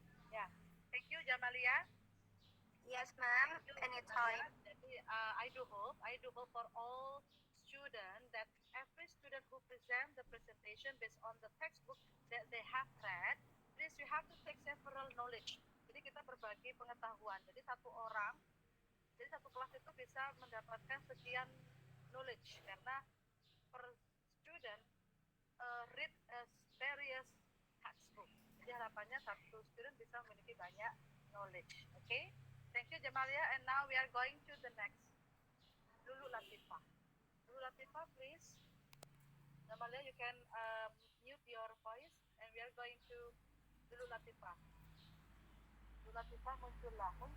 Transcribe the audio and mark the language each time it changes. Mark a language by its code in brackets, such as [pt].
[en] Yeah. Thank you, Jamalia. Yes, ma'am. Anytime. [id] Jadi, [en] I do hope for all students that every student who present the presentation based on the textbook that they have read, please you have to take several knowledge. [id] Jadi kita berbagi pengetahuan. Jadi satu kelas itu bisa mendapatkan sekian knowledge karena per [en] student read various textbook. [id] Jadi harapannya satu student bisa memiliki banyak knowledge. [en] Okay? Thank you, Jamalia. And now we are going to the next. Lulu Latifa. Lulu Latifa, please. Jamalia, you can mute your voice. And we are going to Lulu Latifa. Lulu Latifa, [id] muncullah.